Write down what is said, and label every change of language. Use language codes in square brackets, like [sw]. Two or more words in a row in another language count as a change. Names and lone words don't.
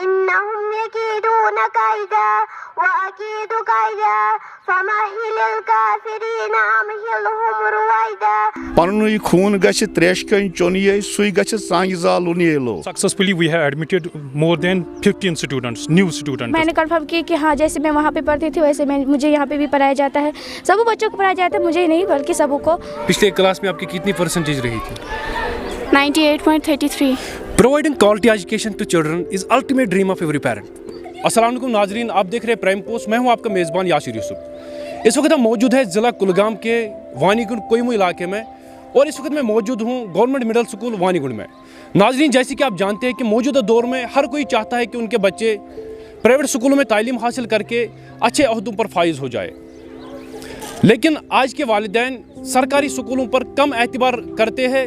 [ar] إنهم يكيدون كيدا وأكيد كيدا فمهل الكافرين أمهلهم رويدا. [ks] پنُنُے خوٗن گژھِ تریش کٔنۍ چوٚن یے سُے گژھِ سانہِ زالُن یے لو. [en] Successfully we have admitted more than 15 students, new students. [ur] میں نے کنفرم کی کہ ہاں جیسے میں وہاں پہ پڑھتی تھی ویسے مجھے یہاں پہ بھی پڑھایا جاتا ہے. سب بچوں کو پڑھایا جاتا ہے, مجھے ہی نہیں بلکہ سب کو. پچھلے کلاس میں آپ کی کتنی پرسنٹیج رہی تھی؟ 98.33. [en] Providing quality education to children is ultimate dream of every parent. [ar] السلام علیکم [ur] ناظرین, آپ دیکھ رہے ہیں پرائم پوسٹ. میں ہوں آپ کا میزبان یاسر یوسف. اس وقت ہم موجود ہے ضلع کلگام کے وانی گنڈ کوئمو علاقے میں, اور اس وقت میں موجود ہوں گورنمنٹ مڈل اسکول وانی گنڈ میں. ناظرین, جیسے کہ آپ جانتے ہیں کہ موجودہ دور میں ہر کوئی چاہتا ہے کہ ان کے بچے پرائیویٹ اسکولوں میں تعلیم حاصل کر کے اچھے عہدوں پر فائز ہو جائے, لیکن آج کے والدین سرکاری اسکولوں پر کم اعتبار کرتے ہیں.